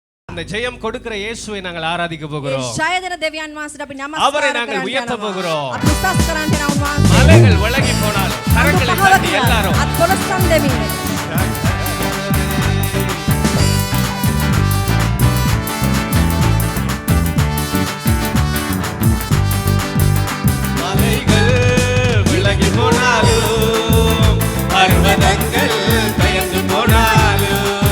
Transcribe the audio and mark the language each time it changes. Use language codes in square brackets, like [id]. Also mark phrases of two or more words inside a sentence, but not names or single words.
[ta] அந்த ஜெயம் கொடுக்கிற இயேசுவை நாங்கள் ஆராதிக்க போகிறோம். [si] ජයදෙන දෙවියන් වහන්සේට අපි නමස්කාර [ta] அவரை நாங்கள் உயர்த்த போகிறோம். [si] අපි උසස් කරන්න යන වහන්සේ. [ta] மலைகள் விலகி போனாலும் கரங்களை தட்டி எல்லாரும் [si] අත් කොලස්සන් දෙමින් [ta] மலைகள் விலகி போனாலும் பர்வதங்கள் பெயர்ந்து போனாலும்